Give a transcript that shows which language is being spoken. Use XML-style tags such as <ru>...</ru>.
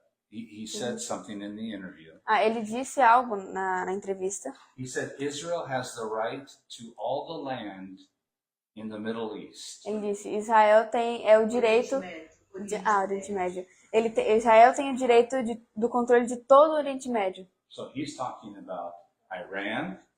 <en>He said something in the interview.</en> <pt>Ele disse algo na entrevista.</pt> <en>He said Israel has the right to all the land in the Middle East.</en> <pt>Ele disse, Israel tem o direito Oriente Médio. Israel tem o direito do controle de todo o Oriente Médio.</pt> <en>So he's talking about Iran,</en>